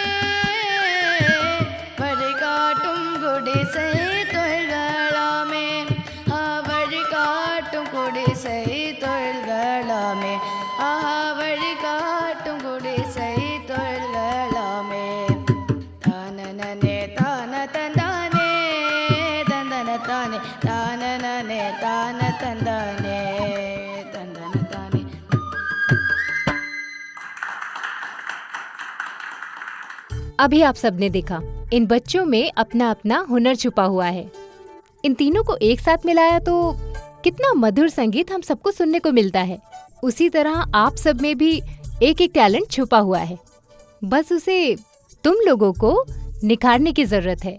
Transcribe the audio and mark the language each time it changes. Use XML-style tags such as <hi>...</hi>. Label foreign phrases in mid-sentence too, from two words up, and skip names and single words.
<ta>வழிகாட்டும் குடிசை தொழில்களாமே வழிகாட்டும் குடிசை தொழில்களாமே வழிகாட்டும் குடிசை தொழில்களாமே தானனனே தான தந்தானே தந்தன தானே தானனனே தான தந்தானே தந்தன தானே</ta> <hi>अभी आप सबने देखा, इन बच्चों में अपना अपना हुनर छुपा हुआ है। इन तीनों को एक साथ मिलाया तो कितना मधुर संगीत हम सबको सुनने को मिलता है। उसी तरह आप सब में भी एक एक टैलेंट छुपा हुआ है, बस उसे तुम लोगों को निखारने की जरूरत है।</hi>